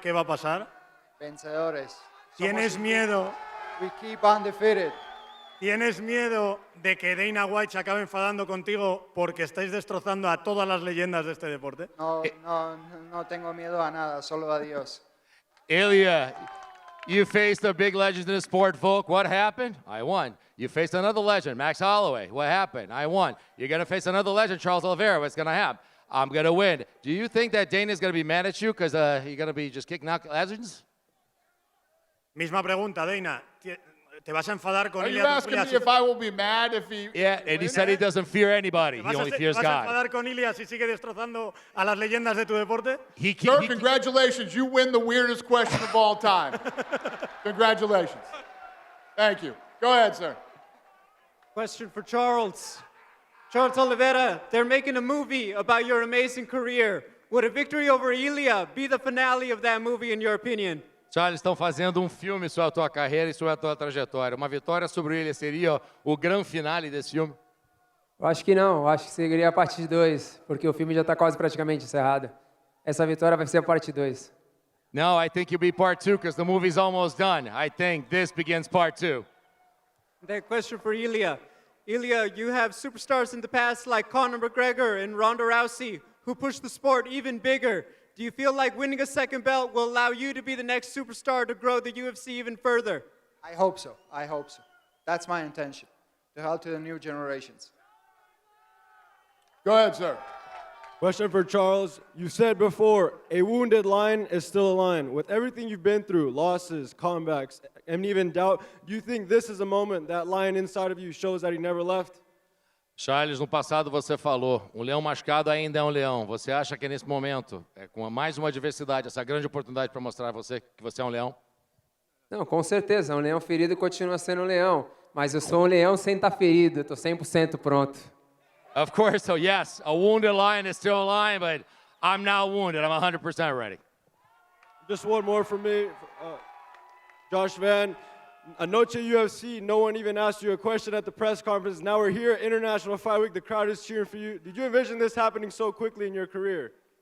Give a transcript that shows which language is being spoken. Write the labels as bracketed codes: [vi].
[es] ¿Qué va a pasar? Vencedores. ¿Tienes miedo? [en] We keep undefeated. [es] ¿Tienes miedo de que Dana White se acabe enfadando contigo porque estáis destrozando a todas las leyendas de este deporte? No tengo miedo a nada, solo a Dios. [en] Ilia, you faced a big legend in the sport, Volk. What happened? I won. You faced another legend, Max Holloway. What happened? I won. You're going to face another legend, Charles Oliveira. What's going to happen? I'm going to win. Do you think that Dana's going to be mad at you because you're going to be just kicking out legends? [es] Misma pregunta, Dana. ¿Te vas a enfadar con [en] Are you Ilia asking me if I will be mad if he... Yeah, and he said he doesn't fear anybody. He only fears [es] ¿Te vas a enfadar con Ilia si sigue destrozando a las leyendas de tu deporte? [en] Sir, congratulations. You win the weirdest question of all time. Congratulations. Thank you. Go ahead, sir. Question for Charles. Charles Oliveira, they're making a movie about your amazing career. Would a victory over Ilia be the finale of that movie, in your opinion? [pt] Charles, estão fazendo filme sobre a tua carreira e sobre a tua trajetória. Uma vitória sobre ele seria o grande finale desse filme? Eu acho que não, eu acho que seguiria a parte 2, porque o filme já está quase praticamente encerrado. Essa vitória vai ser a parte 2. [en] No, I think you'll be part 2 because the movie's almost done. I think this begins part 2. That question for Ilia. Ilia, you have superstars in the past like Conor McGregor and Ronda Rousey who pushed the sport even bigger. Do you feel like winning a second belt will allow you to be the next superstar to grow the UFC even further? I hope so. I hope so. That's my intention, to help to the new generations. Go ahead, sir. Question for Charles. You said before, a wounded lion is still a lion. With everything you've been through, losses, comebacks, and even doubt, do you think this is a moment that lion inside of you shows that he never left? [pt] Charles, no passado você falou, um leão machucado ainda é um leão. Você acha que nesse momento, com mais uma adversidade, essa grande oportunidade para mostrar a você que você é um leão? Não, com certeza, um leão ferido continua sendo um leão, mas eu sou um leão sem estar ferido, eu estou 100% pronto. [en] Of course, so yes, a wounded lion is still a lion, but I'm now wounded. I'm 100% ready. Just one more from me. Josh Van, Anoche UFC, no one even asked you a question at the press conference. Now we're here at International Fight Week. The crowd is cheering for you. Did you envision this happening so quickly in your career?